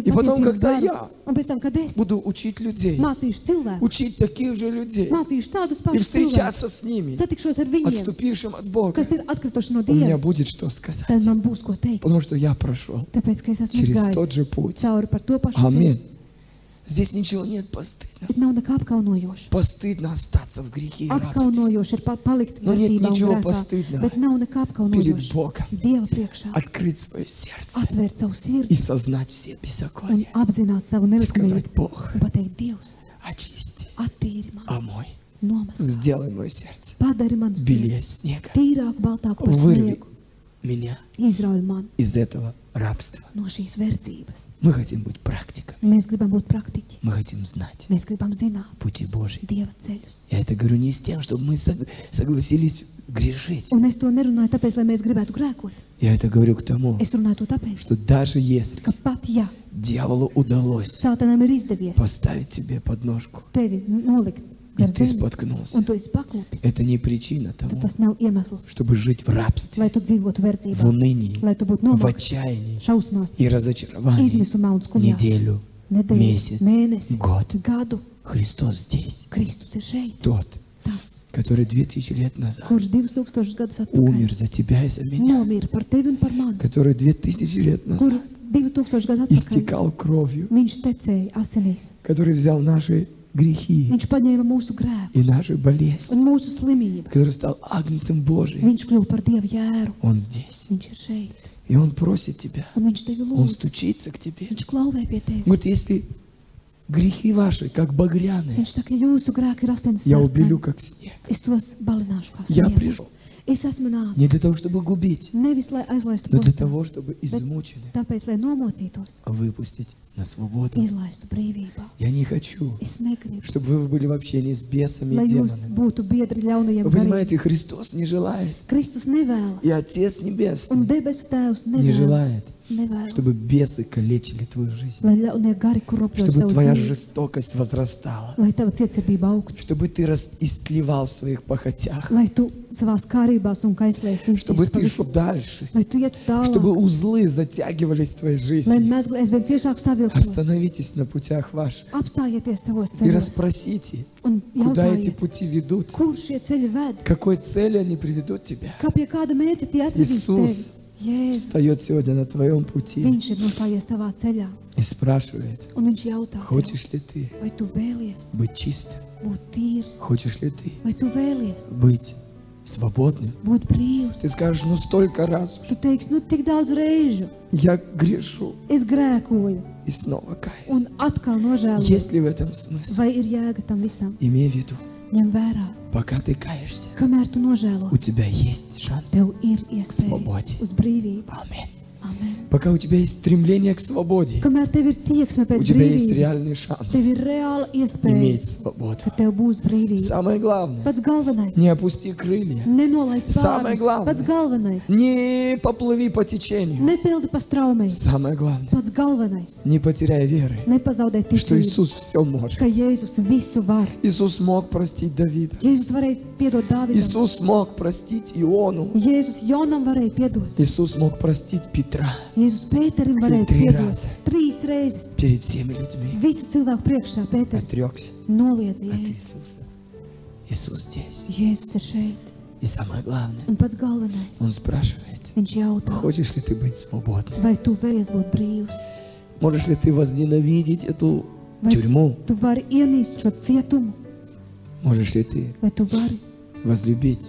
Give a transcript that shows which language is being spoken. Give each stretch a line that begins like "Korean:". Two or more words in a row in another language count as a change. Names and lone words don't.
Russian: И потом,
Latvian: patiesības
Russian: когда
Latvian: garu.
Russian: я
Latvian: Un pēc tam, kad es
Russian: Буду учить людей,
Latvian: mācīšu cilvēku,
Russian: учить таких же людей
Latvian: mācīšu tādus
Russian: и
Latvian: pašus
Russian: встречаться
Latvian: cilvēkus,
Russian: с ними,
Latvian: satikšos ar viņiem,
Russian: отступившим от Бога,
Latvian: kas ir atkrituši no
Russian: у меня
Latvian: Dieva,
Russian: будет что
Latvian: tad
Russian: сказать.
Latvian: man būs ko teikt.
Russian: Потому что я прошел
Latvian: Tāpēc, ka es esmu
Russian: через тот
Latvian: izgājis
Russian: же путь.
Latvian: cauri par to pašu ceļu.
Russian: Аминь. Здесь ничего нет постыдно.
Latvian: Bet nav nekā apkaunojoša.
Russian: Постыдно остаться в грехе и рабстве
Latvian: Apkaunojoši ir palikt Nu,
Russian: нет
Latvian: verdzībā
Russian: ничего
Latvian: un grēkā,
Russian: постыдного
Latvian: bet nav nekā
Russian: перед
Latvian: apkaunojoša.
Russian: Богом.
Latvian: Dieva priekšā
Russian: Открыть свое сердце
Latvian: atvērt savu
Russian: и
Latvian: sirdi
Russian: сознать все
Latvian: un
Russian: беззакония.
Latvian: apzināt savu
Russian: И
Latvian: nelikumību
Russian: сказать, Бог,
Latvian: un pateikt, Dievs,
Russian: очисти,
Latvian: attīri mani,
Russian: омой,
Latvian: nomaskā,
Russian: сделай мое сердце
Latvian: padari manu sirdi
Russian: белее снега.
Latvian: tīrāku, baltāku par
Russian: Вырви
Latvian: sniegu,
Russian: меня
Latvian: izrauj mani
Russian: из этого рабства.
Latvian: no šīs verdzības.
Russian: Мы хотим быть практиками.
Latvian: Mēs gribam būt praktiķi.
Russian: Мы хотим знать
Latvian: Mēs gribam zināt
Russian: пути Божьи.
Latvian: Dieva ceļus.
Russian: Я это говорю не с тем, чтобы мы согласились грешить.
Latvian: Un es to nerunāju tāpēc, lai mēs gribētu grēkot.
Russian: Я это говорю к тому,
Latvian: Es runāju to tāpēc,
Russian: что даже если
Latvian: ka pat ja
Russian: дьяволу удалось
Latvian: Sātanam ir izdevies
Russian: поставить тебе подножку,
Latvian: tevi nolikt
Russian: и
Latvian: gar
Russian: ты
Latvian: zemi,
Russian: споткнулся,
Latvian: un tu esi paklupis,
Russian: это не причина
Latvian: tad
Russian: того,
Latvian: tas nav iemesls,
Russian: чтобы жить в рабстве,
Latvian: lai tu dzīvotu
Russian: в
Latvian: verdzībā,
Russian: унынии,
Latvian: lai tu būtu
Russian: в
Latvian: nomākts,
Russian: отчаянии
Latvian: šausmās,
Russian: и разочаровании
Latvian: izmisumā un skumjā.
Russian: неделю,
Latvian: Nedēļu,
Russian: месяц,
Latvian: mēnesi,
Russian: год.
Latvian: gadu.
Russian: Христос здесь,
Latvian: Kristus ir šeit.
Russian: тот,
Latvian: Tas,
Russian: который 2000 лет назад
Latvian: kurš 2000 gadus
Russian: умер
Latvian: atpakaļ
Russian: за тебя и за меня,
Latvian: nomira par tevi un par mani,
Russian: который 2000 лет
Latvian: kur
Russian: назад
Latvian: 2000 gadu atpakaļ
Russian: истекал кровью,
Latvian: viņš tecēja asinīs.
Russian: который взял наши грехи
Latvian: Viņš paņēma mūsu
Russian: и
Latvian: grēkus
Russian: наши болезни,
Latvian: un mūsu slimības.
Russian: который стал агнцем Божьим.
Latvian: Viņš kļuva par Dieva jēru.
Russian: Он здесь.
Latvian: Viņš ir šeit.
Russian: И Он просит тебя,
Latvian: Un viņš tevi
Russian: Он
Latvian: lūdz.
Russian: стучится к тебе.
Latvian: Viņš klauvē pie
Russian: Вот
Latvian: tevis.
Russian: если грехи ваши, как багряные,
Latvian: Viņš saka, ja jūsu grēki ir asins
Russian: я
Latvian: sarkani,
Russian: убелю, как снег.
Latvian: es tos balināšu kā
Russian: Я
Latvian: sniegu.
Russian: пришел
Latvian: Es esmu
Russian: не для
Latvian: nācis
Russian: того, чтобы губить,
Latvian: nevis, lai aizlaistu
Russian: но для
Latvian: postā,
Russian: того, чтобы измученных
Latvian: tāpēc, lai nomocītos,
Russian: выпустить на свободу.
Latvian: izlaistu brīvībā.
Russian: Я не хочу,
Latvian: Es negribu,
Russian: чтобы вы были в общении с бесами
Latvian: lai
Russian: и
Latvian: jūs
Russian: демонами.
Latvian: būtu biedri ļaunajiem
Russian: Вы
Latvian: gariem.
Russian: понимаете, Христос не желает,
Latvian: Kristus nevēlas,
Russian: и Отец Небесный
Latvian: un debesu tēvs
Russian: не
Latvian: nevēlas,
Russian: желает,
Latvian: nevēlas,
Russian: чтобы бесы калечили твою жизнь,
Latvian: lai ļaunie gari kuropļotu
Russian: чтобы
Latvian: tavu
Russian: твоя
Latvian: dzīvi,
Russian: жестокость возрастала,
Latvian: lai tava cietsirdība augtu,
Russian: чтобы ты истлевал в своих похотях,
Latvian: lai tu savās kārībās un kaislēs
Russian: чтобы
Latvian: izcīstu
Russian: ты шел
Latvian: pavisam,
Russian: дальше,
Latvian: lai tu ietu
Russian: чтобы
Latvian: tālāk,
Russian: узлы затягивались в твоей
Latvian: lai
Russian: жизни.
Latvian: mēzgli aizvien ciešāk savilktos.
Russian: Остановитесь на путях ваших
Latvian: Apstājieties savos
Russian: и
Latvian: ceļos
Russian: расспросите,
Latvian: un
Russian: куда эти
Latvian: jautājiet,
Russian: пути ведут,
Latvian: kur šie ceļi ved,
Russian: к какой цели они приведут тебя.
Latvian: kā pie kāda mērķa tie atvedīs
Russian: Иисус
Latvian: tevi. Jēzu,
Russian: встает сегодня на твоем пути
Latvian: viņš ir nostājies tavā ceļā,
Russian: и спрашивает,
Latvian: un viņš jautā, tev,
Russian: хочешь ли ты
Latvian: vai tu vēlies
Russian: быть чистым?
Latvian: būt tīrs,
Russian: Хочешь ли ты
Latvian: vai tu vēlies
Russian: быть свободным?
Latvian: būt brīvs.
Russian: Ты скажешь, ну столько раз
Latvian: Tu teiksi, nu tik daudz reižu
Russian: я грешу
Latvian: es grēkoju
Russian: и снова каюсь.
Latvian: un atkal nožēloju.
Russian: Есть ли в этом смысл?
Latvian: Vai ir jēga tam visam?
Russian: Имей в виду,
Latvian: Ņem vērā,
Russian: пока ты каешься,
Latvian: kamēr tu nožēlo,
Russian: у тебя есть шанс.
Latvian: tev ir iespēja
Russian: Svobodi.
Latvian: uz brīvību.
Russian: Аминь.
Latvian: Amen.
Russian: Пока у тебя есть стремление к свободе,
Latvian: Kamēr tev ir tieksme
Russian: у
Latvian: pēc
Russian: тебя есть
Latvian: brīvības,
Russian: реальный шанс
Latvian: tev ir reāla iespēja,
Russian: иметь свободу.
Latvian: ka tev būs brīvība.
Russian: Самое главное,
Latvian: Pats galvenais,
Russian: не опусти крылья,
Latvian: nenolaid
Russian: Самое
Latvian: spārnus.
Russian: главное.
Latvian: Pats galvenais,
Russian: не поплыви по течению.
Latvian: nepildi pa straumei.
Russian: Самое главное,
Latvian: Pats galvenais,
Russian: не потеряй веры,
Latvian: nepazaudē
Russian: что
Latvian: ticību,
Russian: Иисус все может.
Latvian: ka Jēzus visu var.
Russian: Иисус мог простить Давида.
Latvian: Jēzus varēja piedot Dāvidam.
Russian: Иисус мог простить Иону.
Latvian: Jēzus Jonam varēja piedot.
Russian: Иисус мог простить Петра
Latvian: Jēzus Pēterim varēja
Russian: Tri
Latvian: piedot.
Russian: razi.
Latvian: 3 reizes.
Russian: перед всеми людьми.
Latvian: Visu cilvēku priekšā Pēters
Russian: Отрекся
Latvian: noliedza
Russian: от
Latvian: Jēzu.
Russian: Иисуса. Иисус здесь.
Latvian: Jēzus ir šeit.
Russian: И самое главное,
Latvian: Un pats galvenais,
Russian: Он спрашивает,
Latvian: viņš jautā,
Russian: хочешь ли ты быть свободным?
Latvian: vai tu vēlies būt brīvs?
Russian: Можешь ли ты возненавидеть эту
Latvian: Vai
Russian: тюрьму?
Latvian: tu vari ienīst šo cietumu?
Russian: Можешь ли ты
Latvian: Vai tu vari
Russian: возлюбить